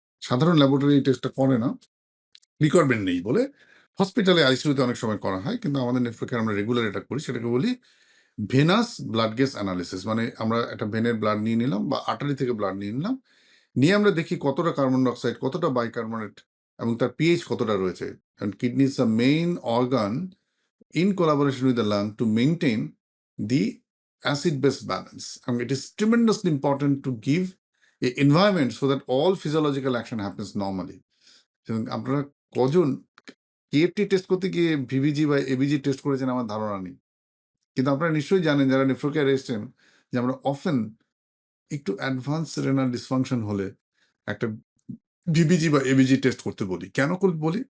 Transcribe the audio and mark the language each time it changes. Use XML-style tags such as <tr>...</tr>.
<bn>সাধারণ ল্যাবরেটরি এই টেস্টটা করে না, রিকোয়ারমেন্ট নেই বলে। হসপিটালে আইসিইউতে অনেক সময় করা হয়, কিন্তু আমাদের নেফ্রোকেয়ার আমরা রেগুলার এটা করি। সেটাকে বলি ভেনাস ব্লাড গ্যাস অ্যানালিসিস। মানে আমরা একটা ভেনের ব্লাড নিয়ে নিলাম বা আর্টারি থেকে ব্লাড নিয়ে নিলাম, নিয়ে আমরা দেখি কতটা কার্বন ডাইঅক্সাইড, কতটা বাইকার্বনেট এবং তার পিএইচ কতটা রয়েছে।</bn> <en>And kidney is the main organ in collaboration with the lung to maintain the acid-base balance. And it is tremendously important to give a environment so that all physiological action happens normally.</en> <bn>আপনারা কজন KFT test করতে গিয়ে ভিভিজি বা ABG test করেছেন আমার ধারণা নেই, কিন্তু আপনারা নিশ্চয়ই জানেন যারা নেফ্রোকেয়ারে এসেছেন যে আমরা অফেন একটু অ্যাডভান্স রেনাল ডিসফাংশন হলে একটা ভিবিজি বা এবিজি টেস্ট করতে বলি। কেন বলি?</bn>